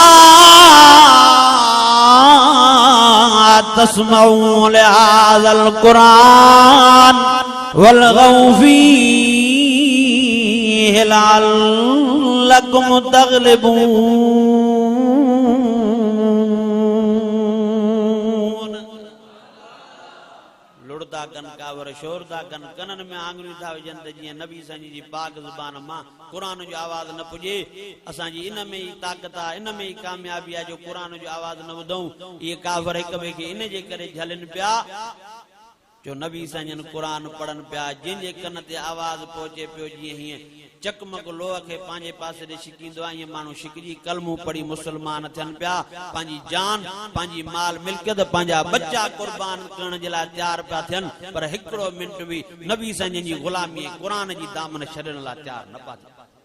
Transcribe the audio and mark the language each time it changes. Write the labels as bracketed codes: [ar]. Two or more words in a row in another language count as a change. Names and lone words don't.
[ar] تسمعوا لهذا القرآن والغوا فيه لعلكم تغلبون [sd] लुड़दा कन कावर शोरदा कन कनन में आंगलियूं था विझन त जीअं नबी साईं जी पाक ज़ुबान मां कुरान जो आवाज़ न पुॼे असांजी इन में ई ताक़त आहे इन में ई कामयाबी आहे जो कुरान जो आवाज़ न ॿुधूं इहे काफ़र हिक ॿिए खे इन जे करे झलनि पिया जो नबी साईं कुरान पढ़न पिया जंहिंजे कन ते आवाज़ पहुचे पियो जीअं हीअं चकमक लोह खे पंहिंजे पासे ॾे छिकींदो आहे ईअं माण्हू छिकजी कलमू पढ़ी मुस्लमान थियनि पिया पंहिंजी जान पंहिंजी माल मिल्कियत पंहिंजा बच्चा कुर्बान करण जे लाइ तयार पिया थियनि पर हिकिड़ो मिंट बि नबी साईं जी ग़ुलामी कुरान जी दामन छॾण लाइ तयार न पिया थियनि